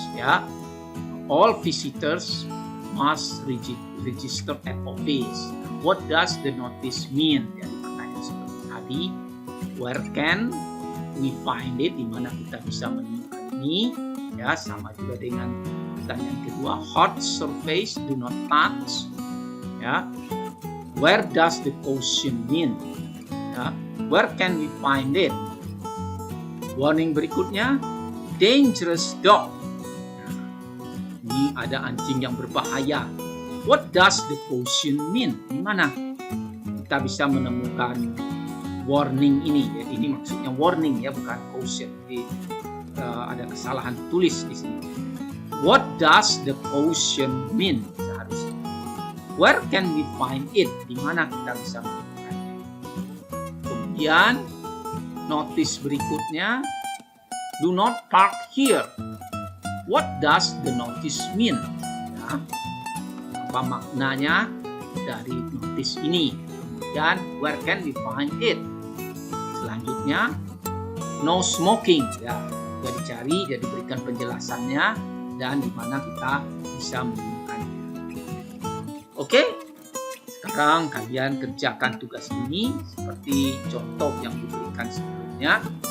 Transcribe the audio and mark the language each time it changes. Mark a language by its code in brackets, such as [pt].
[en] Ya, all visitors must register at office. What does the notice mean? [id] Jadi pertanyaan seperti tadi. [en] Where can we find it? [id] Di mana kita bisa menemukan ini? Ya, sama juga dengan pertanyaan kedua. [en] Hot surface do not touch. Ya. Where does the caution mean? Ya. Where can we find it? Warning berikutnya, dangerous dog. [id] Ini ada anjing yang berbahaya. [en] What does the caution mean? [id] Di mana kita bisa menemukan warning ini? Ya, ini maksudnya warning ya, bukan caution. Jadi ada kesalahan tulis di sini. [en] What does the caution mean? Seharusnya. Where can we find it? [id] Di mana kita bisa menemukannya? Kemudian notice berikutnya, [en] do not park here. What does the notice mean? [id] Ya, apa maknanya dari notice ini? [en] Kemudian, where can we find it? Selanjutnya, no smoking. [id] Ya, sudah dicari, jadi diberikan penjelasannya dan di mana kita bisa menemukannya. Oke, sekarang kalian kerjakan tugas ini seperti contoh yang diberikan sebelumnya.